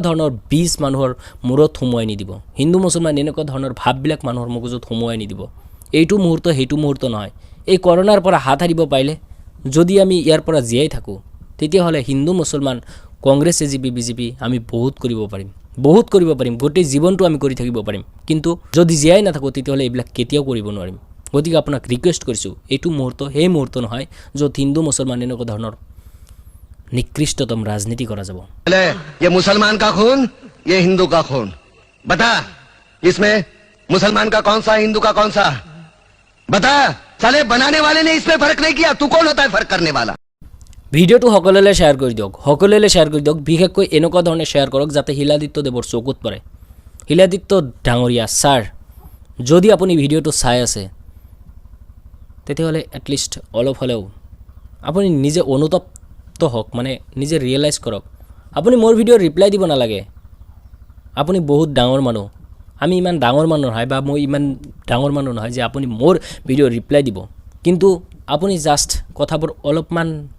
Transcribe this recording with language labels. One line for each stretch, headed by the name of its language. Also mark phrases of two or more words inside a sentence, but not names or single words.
Assamese: ধৰণৰ বীজ মানুহৰ মূৰত সোমোৱাই নিদিব হিন্দু মুছলমান এনেকুৱা ধৰণৰ ভাববিলাক মানুহৰ মগজুত সোমোৱাই নিদিব এইটো মুহূৰ্ত সেইটো মুহূৰ্ত নহয় এই কৰোনাৰ পৰা হাত সাৰিব পাৰিলে যদি আমি ইয়াৰ পৰা জীয়াই থাকোঁ তেতিয়াহ'লে হিন্দু মুছলমান কংগ্ৰেছ এজিপি বিজেপি আমি বহুত কৰিব পাৰিম গোটেই জীৱনটো আমি কৰি থাকিব পাৰিম কিন্তু যদি জীয়াই নাথাকোঁ তেতিয়াহ'লে এইবিলাক কেতিয়াও কৰিব নোৱাৰিম গতিকে আপোনাক ৰিকুৱেষ্ট কৰিছোঁ এইটো মুহূৰ্ত সেই মুহূৰ্ত নহয় য'ত হিন্দু মুছলমান এনেকুৱা ধৰণৰ নিকৃষ্টতম ৰাজনীতি কৰা যাব
Hindi: ये मुसलमान का खून ये हिंदू का खून बता इसमें मुसलमान का कौन सा हिंदू का कौन सा बता साले बनाने वाले ने इसमें फर्क नहीं किया तू कौन होता है फर्क करने वाला
Assamese: ভিডিঅ'টো সকলোলৈ শ্বেয়াৰ কৰি দিয়ক বিশেষকৈ এনেকুৱা ধৰণে শ্বেয়াৰ কৰক যাতে হিলাদিত্য দেৱৰ চকুত পৰে হিলাদিত্য ডাঙৰীয়া ছাৰ যদি আপুনি ভিডিঅ'টো চাই আছে তেতিয়াহ'লে এটলিষ্ট অলপ হ'লেও আপুনি নিজে অনুতপ্ত হওক মানে নিজে ৰিয়েলাইজ কৰক আপুনি মোৰ ভিডিঅ'ৰ ৰিপ্লাই দিব নালাগে আপুনি বহুত ডাঙৰ মানুহ আমি ইমান ডাঙৰ মানুহ নহয় বা মই ইমান ডাঙৰ মানুহ নহয় যে আপুনি মোৰ ভিডিঅ'ৰ ৰিপ্লাই দিব কিন্তু আপুনি জাষ্ট কথাবোৰ অলপমান